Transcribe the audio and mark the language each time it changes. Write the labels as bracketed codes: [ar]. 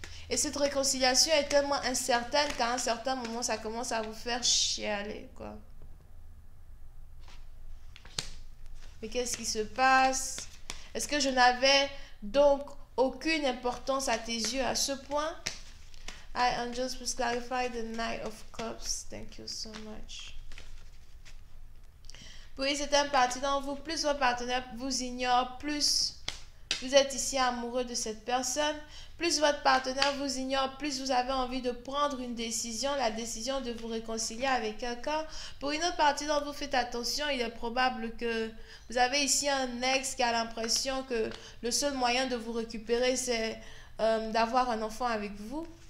[fr] Et cette réconciliation est tellement incertaine qu'à un certain moment, ça commence à vous faire chialer, quoi. Mais qu'est-ce qui se passe? Est-ce que je n'avais donc aucune importance à tes yeux à ce point? [en] And just please clarify the Knight of Cups. Thank you so much. [fr] Oui, c'est un parti dans vous. Plus votre partenaire vous ignore, plus vous êtes ici amoureux de cette personne. Plus votre partenaire vous ignore, plus vous avez envie de prendre une décision, la décision de vous réconcilier avec quelqu'un. Pour une autre partie d'entre vous, faites attention, il est probable que vous avez ici un ex qui a l'impression que le seul moyen de vous récupérer, c'est d'avoir un enfant avec vous.